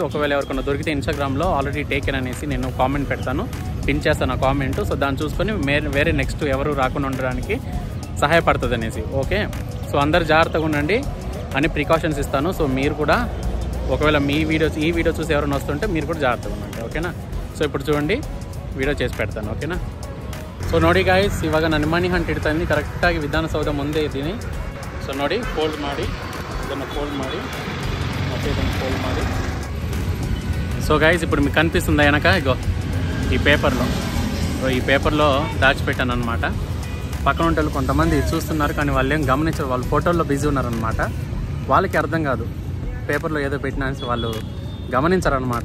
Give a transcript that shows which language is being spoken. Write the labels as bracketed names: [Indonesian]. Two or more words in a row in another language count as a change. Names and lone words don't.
[Telugu] ఒకవేళ ఎవరికైనా దొరికితే ఇన్స్టాగ్రామ్లో [English] already taken [Telugu] అనేసి నేను కామెంట్ పెడతాను, పిన్ చేస్తాను ఆ కామెంట్. సో దాన్ని చూసుకొని వేరే నెక్స్ట్ ఎవరు రాకుండా ఉండడానికి సహాయపడుతుంది అనేసి. [English] okay, so [Telugu] అందరు జాగ్రత్తగా ఉండండి అని ప్రికాషన్స్ ఇస్తాను. సో మీరు కూడా ఒకవేళ ఈ వీడియో చూసి ఎవరైనా వస్తుంటే మీరు కూడా ಜಾಗ್ರತೆ ఉండండి, ಓಕೆನಾ. ಸೊ ఇప్పుడు చూడండి వీడియೋ చేసి పెడతాను, ಓಕೆನಾ. [Kannada] ಸೊ ನೋಡಿ ಗಾಯ್ಸ್, ಇವಾಗ ನಾನು ಮನಿ ಹಂಟ್ ಇಡ್ತಾ ಇದ್ದೀನಿ ಕರೆಕ್ಟಾಗಿ ವಿಧಾನಸೌಧ ಮುಂದೆ ಇದ್ದೀನಿ. ಸೊ ನೋಡಿ, ಫೋಲ್ಡ್ ಮಾಡಿ ಇದನ್ನು ಫೋಲ್ಡ್ ಮಾಡಿ ಮತ್ತೆ ಇದನ್ನು ಫೋಲ್ಡ್ ಮಾಡಿ. [English] so guys, [Telugu] ఇప్పుడు మీకు కనిపిస్తుందా వెనక, ఇగో ఈ పేపర్లో దాచిపెట్టాను అనమాట. పక్కన ఉంటే కొంతమంది చూస్తున్నారు కానీ వాళ్ళు ఏం గమనించరు, వాళ్ళు ఫోటోల్లో బిజీ ఉన్నారనమాట. వాళ్ళకి అర్థం కాదు పేపర్లో ఏదో పెట్టినా వాళ్ళు గమనించరనమాట.